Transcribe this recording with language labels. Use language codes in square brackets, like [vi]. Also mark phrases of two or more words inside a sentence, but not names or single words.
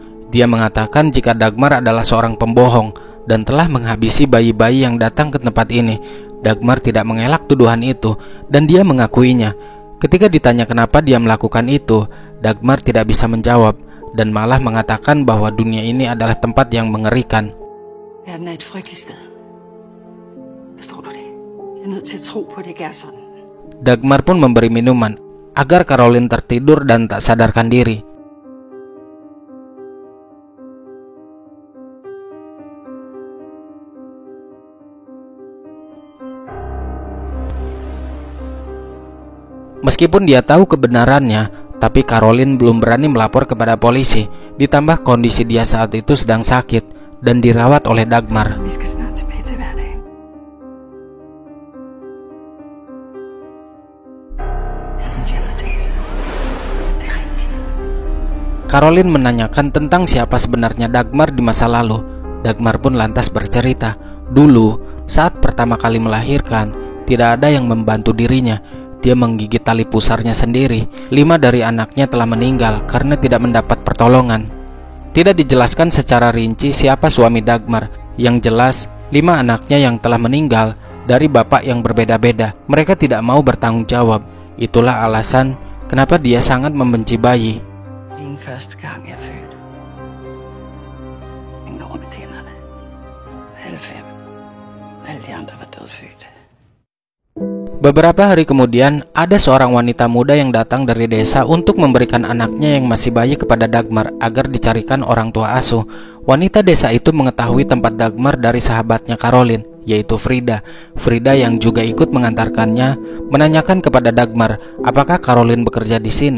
[id] Dia mengatakan jika Dagmar adalah seorang pembohong dan telah menghabisi bayi-bayi yang datang ke tempat ini. Dagmar tidak mengelak tuduhan itu dan dia mengakuinya. Ketika ditanya kenapa dia melakukan itu, Dagmar tidak bisa menjawab dan malah mengatakan bahwa dunia ini adalah tempat yang mengerikan. [da] Verden er et frygteligt sted. Forstår du det? Jeg er nødt til at tro på, det ikke er sådan. [id] Dagmar pun memberi minuman agar Caroline tertidur dan tak sadarkan diri. Meskipun dia tahu kebenarannya, tapi Caroline belum berani melapor kepada polisi. Ditambah kondisi dia saat itu sedang sakit dan dirawat oleh Dagmar. [da] Vi skal snart tilbage til hverdagen. [id] Caroline menanyakan tentang siapa sebenarnya Dagmar di masa lalu. Dagmar pun lantas bercerita, dulu saat pertama kali melahirkan, tidak ada yang membantu dirinya. Dia menggigit tali pusarnya sendiri. 5 dari anaknya telah meninggal karena tidak mendapat pertolongan. Tidak dijelaskan secara rinci siapa suami Dagmar. Yang jelas, 5 anaknya yang telah meninggal dari bapak yang berbeda-beda. Mereka tidak mau bertanggung jawab. Itulah alasan kenapa dia sangat membenci bayi. [da] Din første gang jeg er født. Ingen over med tænderne. Alle 5. Alle de andre var dødfødte. [id] Beberapa hari kemudian, ada seorang wanita muda yang datang dari desa untuk memberikan anaknya yang masih bayi kepada Dagmar agar dicarikan orang tua asuh. Wanita desa itu mengetahui tempat Dagmar dari sahabatnya Caroline, yaitu Frida. Frida yang juga ikut mengantarkannya menanyakan kepada Dagmar apakah Caroline bekerja di sini.